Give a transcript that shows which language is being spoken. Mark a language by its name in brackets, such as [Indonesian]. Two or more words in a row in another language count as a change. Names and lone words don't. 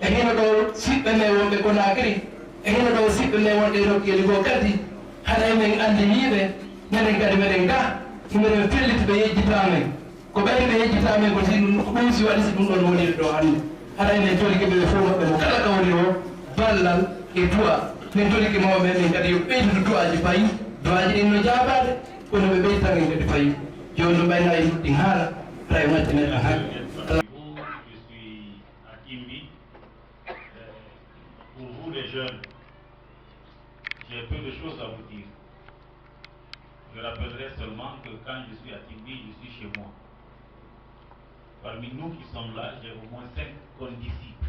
[Fula] hino ɗo siɓɓe me wonɓe Conakry e hino ɗo siɓɓe me wonɗe nokkeli goo kadi haɗa emen andiniɓe minen kadi meɗen ga miɗen felliti ɓe yejjitamen ko ɓayde ɓe yejjitamen ko ɗum si waɗi si ɗum ɗon woniri ɗo hannde haɗa emen jolike ɓe fof maɓɓe mo kala ka woni o ballal e duwa min jolike mawɓe men kadi yo ɓeydude duwaji fayi duwaji ɗin no jaabade kono ɓe ɓeytan en kadi fayi joni ɗum ɓayna e ɗuɗɗin haala tawi majjineɗen ha [French] Pour vous les jeunes, j'ai peu de choses à vous dire. Je rappellerai seulement que quand je suis à Timbi, je suis chez moi. Parmi nous qui sommes là, j'ai au moins 5 condisciples.